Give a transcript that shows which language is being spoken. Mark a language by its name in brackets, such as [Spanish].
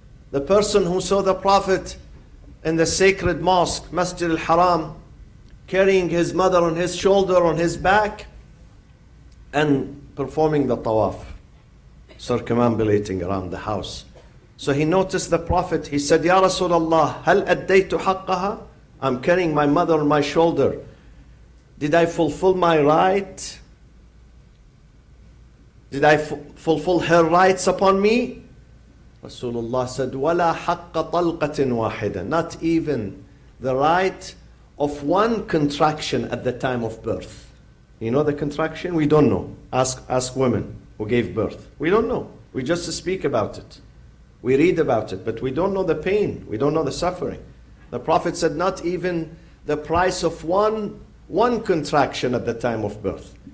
[English] The person who saw the Prophet in the sacred mosque, Masjid al-Haram, carrying his mother on his shoulder, on his back, and performing the tawaf, circumambulating around the house. So he noticed the Prophet. He said, [Arabic] Ya Rasulullah, hal addaytu haqqaha? [English] I'm carrying my mother on my shoulder. Did I fulfill my right? Did I fulfill her rights upon me? [Arabic] Rasulullah said, وَلَا حَقَّ طَلْقَةٍ وَاحِدًا. [English] Not even the right of one contraction at the time of birth. You know the contraction? We don't know. Ask women who gave birth. We don't know. We just speak about it. We read about it, but we don't know the pain. We don't know the suffering. The Prophet said, not even the price of one contraction at the time of birth.